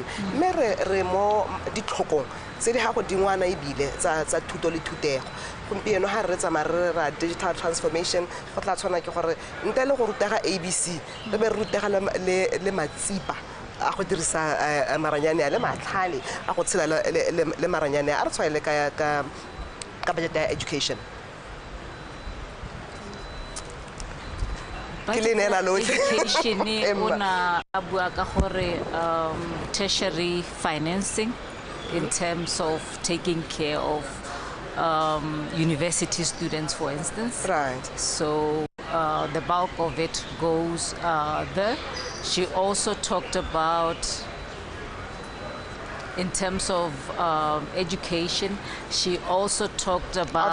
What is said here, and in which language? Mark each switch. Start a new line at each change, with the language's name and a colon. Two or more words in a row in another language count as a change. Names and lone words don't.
Tswana: mme re mo ditlhokong tse di ga go dingwana e bile tsa thuto le thutego gompieno ga re tsamaya ra
English: digital transformation
Tswana: go tla tshwana ke gore ntle le go rutega ABC re be re rutega le matsipa a go dirisa maranyane a le matlhale a go tshela le maranyane a re tshwaele ka budget ya education
English: education
Tswana: ona a bua ka gore
English: tertiary financing in terms of taking care of university students, for instance. Right. So the bulk of it goes there. She also talked about, in terms of education, she also talked about